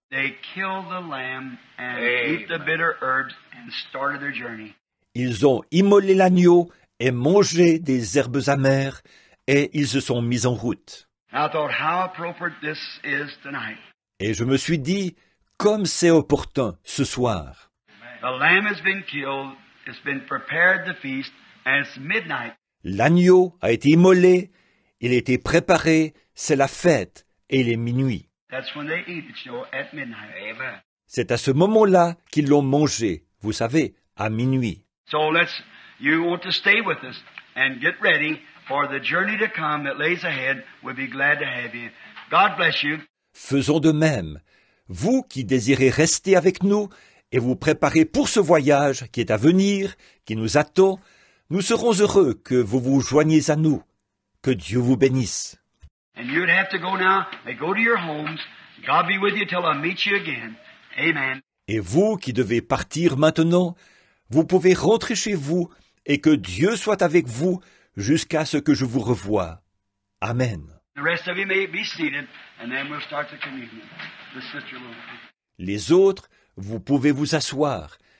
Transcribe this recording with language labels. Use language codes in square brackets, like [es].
[en] they killed the lamb and ate the bitter herbs and started their journey. [fr] ils ont immolé l'agneau et mangé des herbes amères, et ils se sont mis en route. [en] And I thought how appropriate this is tonight. [fr] Et je me suis dit, comme c'est opportun ce soir. [en] The lamb has been killed, it's been prepared the feast, and it's midnight. [fr] L'agneau a été immolé, il a été préparé, c'est la fête, et il est minuit. [en] That's when they eat it, at midnight. Amen. [fr] C'est à ce moment-là qu'ils l'ont mangé, vous savez, à minuit. [en] So you want to stay with us and get ready for the journey to come that lays ahead. We'll be glad to have you. God bless you. [fr] Faisons de même. Vous qui désirez rester avec nous et vous préparer pour ce voyage qui est à venir, qui nous attend, nous serons heureux que vous vous joigniez à nous. Que Dieu vous bénisse. [en] And you'd have to go now and go to your homes. God be with you till I meet you again. Amen. [fr] Et vous qui devez partir maintenant, vous pouvez rentrer chez vous et que Dieu soit avec vous jusqu'à ce que je vous revoie. Amen. [en] The rest of you may be seated, and then we'll start the communion. The sister will. [fr] Les autres, vous pouvez vous asseoir.